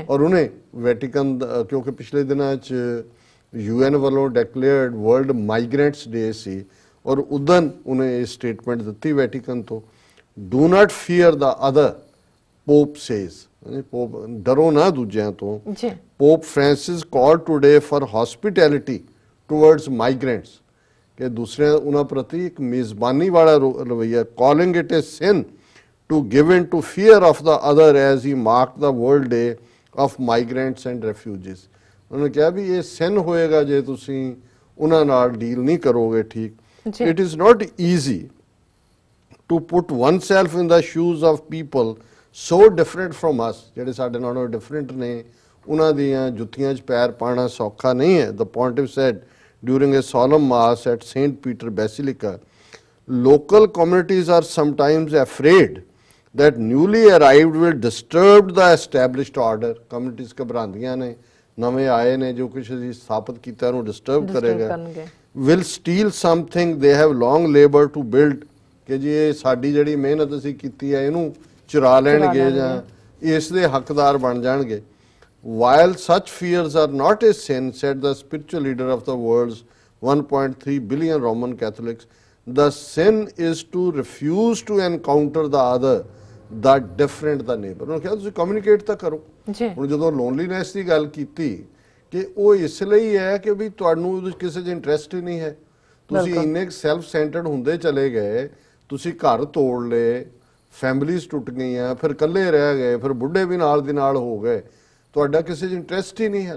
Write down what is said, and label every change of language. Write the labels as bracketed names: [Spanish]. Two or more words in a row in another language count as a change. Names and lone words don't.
[Punjabi] ਔਰ ਉਹਨੇ ਵੈਟੀਕਨ, ਕਿਉਂਕਿ ਪਿਛਲੇ ਦਿਨਾਂ 'ਚ UN ਵੱਲੋਂ [English] declared World Migrants Day [Punjabi] ਸੀ, ਔਰ ਉਦੋਂ ਉਹਨੇ ਇਹ ਸਟੇਟਮੈਂਟ ਦਿੱਤੀ ਵੈਟੀਕਨ ਤੋਂ, [English] do not fear the other, Pope says, [Punjabi] ਪੋਪ ਡਰੋ ਨਾ ਦੂਜਿਆਂ ਤੋਂ। [English] Pope Francis call today for hospitality towards migrants, [Punjabi] ਕਿ ਦੂਸਰਿਆਂ ਉਹਨਾਂ ਪ੍ਰਤੀ ਇੱਕ ਮੇਜ਼ਬਾਨੀ ਵਾਲਾ ਰਵੱਈਆ, [English] calling it a sin to give in to fear of the other as he marked the World Day of Migrants and Refugees। [Punjabi] ਉਹਨੇ ਕਿਹਾ ਵੀ ਇਹ ਸਿਨ ਹੋਏਗਾ ਜੇ ਤੁਸੀਂ ਉਹਨਾਂ ਨਾਲ ਡੀਲ ਨਹੀਂ ਕਰੋਗੇ ਠੀਕ। [English] It is not easy to put oneself in the shoes of people so different from us, [Punjabi] ਜਿਹੜੇ ਸਾਡੇ ਨਾਲੋਂ ਡਿਫਰੈਂਟ ਨੇ, ਉਹਨਾਂ ਦੀਆਂ ਜੁੱਤੀਆਂ 'ਚ ਪੈਰ ਪਾਣਾ ਸੌਖਾ ਨਹੀਂ ਹੈ। [English] The pontiff said during a solemn mass at St. Peter Basilica, local communities are sometimes afraid that newly arrived will disturb the established order। [Punjabi] Communities ਘਬਰਾਉਂਦੀਆਂ ਨੇ, ਨਵੇਂ ਆਏ ਨੇ, ਜੋ ਕੁਝ ਅਸੀਂ ਸਥਾਪਿਤ ਕੀਤਾ ਉਹਨੂੰ ਡਿਸਟਰਬ ਕਰੇਗਾ। [English] will steal something they have long labored to build, [Punjabi] ਕਿ ਜੀ ਇਹ ਸਾਡੀ ਜਿਹੜੀ ਮਿਹਨਤ ਅਸੀਂ ਕੀਤੀ ਹੈ ਇਹਨੂੰ ਚੁਰਾ ਲੈਣਗੇ ਜਾਂ ਇਸ ਦੇ ਹੱਕਦਾਰ ਬਣ ਜਾਣਗੇ। [English] while such fears are not a sin, said the spiritual leader of the world's 1.3 billion Roman Catholics, the sin is to refuse to encounter the other, the different, the neighbor। [Punjabi] ਉਹਨੇ ਕਿਹਾ ਤੁਸੀਂ ਕਮਿਊਨੀਕੇਟ ਤਾਂ ਕਰੋ। ਹੁਣ ਜਦੋਂ ਲੋਨਲੀਨੈਸ ਦੀ ਗੱਲ ਕੀਤੀ ਕਿ ਉਹ ਇਸ ਲਈ ਹੈ ਕਿ ਵੀ ਤੁਹਾਨੂੰ ਕਿਸੇ 'ਚ ਇੰਟਰਸਟ ਹੀ ਨਹੀਂ ਹੈ, ਤੁਸੀਂ ਇੰਨੇ [English] self centered [Punjabi] ਹੁੰਦੇ ਚਲੇ ਗਏ, ਤੁਸੀਂ ਘਰ ਤੋੜ ਲਏ, ਫੈਮਿਲੀਜ਼ ਟੁੱਟ ਗਈਆਂ, ਫਿਰ ਇਕੱਲੇ ਰਹਿ ਗਏ, ਫਿਰ ਬੁੱਢੇ ਵੀ ਨਾਲ ਦੀ ਨਾਲ ਹੋ ਗਏ, ਤੁਹਾਡਾ ਕਿਸੇ 'ਚ ਇੰਟਰਸਟ ਹੀ ਨਹੀਂ ਹੈ।